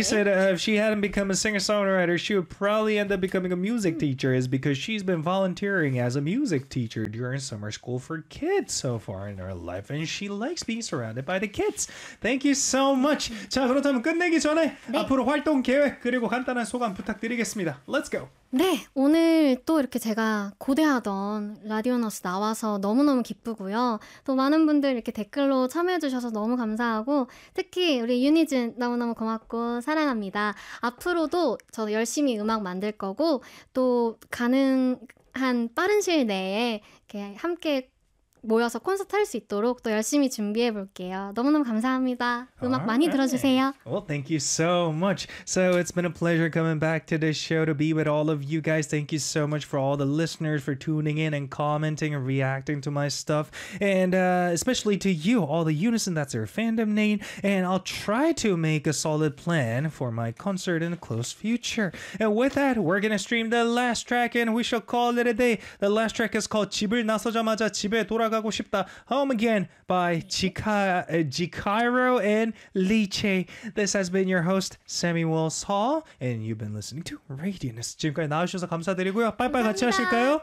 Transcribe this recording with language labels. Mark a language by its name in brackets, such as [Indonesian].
[English] said if she hadn't become a singer-songwriter, she would probably end up becoming a music teacher is because she's been volunteering as a music teacher during summer school for kids so far in her life and she likes being surrounded by the kids. Thank you so much. [Korean] 자, 그렇다면 끝내기 전에 네. 앞으로 활동 계획 그리고 간단한 소감 부탁드리겠습니다. [English] Let's go. [Korean] 네, 오늘 또 이렇게 제가 고대하던 라디오너스 나와서 너무너무 기쁘고요. 또 많은 분들 이렇게 댓글로 참여해주셔서 너무 감사하고 특히 우리 유니즌 너무너무 고맙고 사랑합니다. 앞으로도 저도 열심히 음악 만들 거고 또 가능한 빠른 시일 내에 이렇게 함께 모여서 콘서트 할 수 있도록 또 열심히 준비해 볼게요. 너무너무 감사합니다. 음악 [English] All [Korean] 많이 [English] right. [Korean] 들어주세요. [English] Well, thank you so much. So it's been a pleasure coming back to this show to be with all of you guys. Thank you so much for all the listeners for tuning in and commenting and reacting to my stuff. And especially to you, all the Unison, that's your fandom name. And I'll try to make a solid plan for my concert in the close future. And with that, we're going to stream the last track and we shall call it a day. The last track is called 집을 나서자마자 집에 돌아 가고 싶다. Home Again by Jikairo and Lee Che. This has been your host Samuel Saul and you've been listening to Radiance. [Korean] 지금까지 나와주셔서 감사드리고요. 빠이빠이 같이 하실까요?